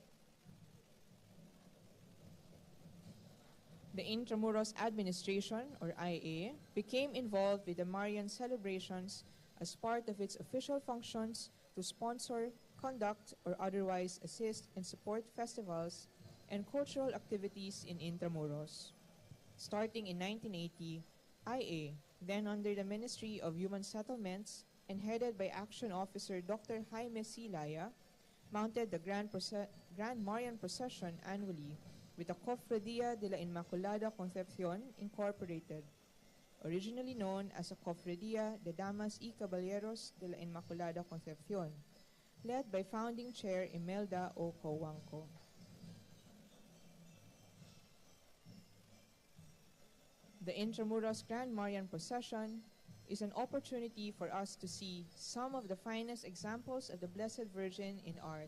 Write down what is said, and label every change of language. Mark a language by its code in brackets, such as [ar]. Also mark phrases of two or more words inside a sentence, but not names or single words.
[en] The Intramuros administration, or IA, became involved with the Marian celebrations as part of its official functions to sponsor, conduct, or otherwise assist and support festivals and cultural activities in Intramuros. Starting in 1980, IA, then under the Ministry of Human Settlements and headed by Action Officer Dr. Jaime C. Laya, mounted the Grand Marian Procession annually with the Cofradia de la Inmaculada Concepcion Incorporated, originally known as the Cofradia de Damas y Caballeros de la Inmaculada Concepcion, led by founding chair Imelda O. Cojuangco. The Intramuros Grand Marian Procession is an opportunity for us to see some of the finest examples of the Blessed Virgin in art.